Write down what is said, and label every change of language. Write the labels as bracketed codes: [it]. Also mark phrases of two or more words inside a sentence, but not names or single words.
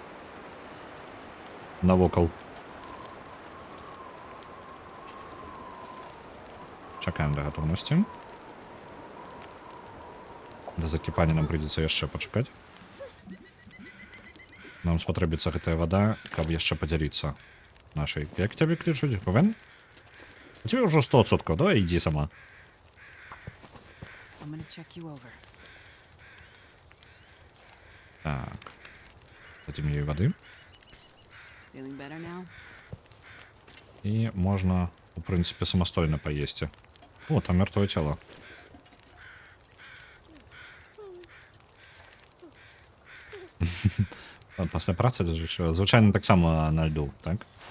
[be] Навокал. Чакаем да гатоўнасці. Да закіпання нам прыйдзецца яшчэ пачакаць. Нам спатрэбіцца гэтая вада, каб яшчэ падзяліцца нашай. Як цябе клічуць? Гвен? У цябе ўжо 100%, давай ідзі сама. [en] I'm gonna check you over. [be] Так. Дадзім ёй вады. [en] Feeling better now? [be] І можна, у прынцыпе, самастойна паесці. О, там мёртвае цела. Пасля працы звычайна таксама на льду, так?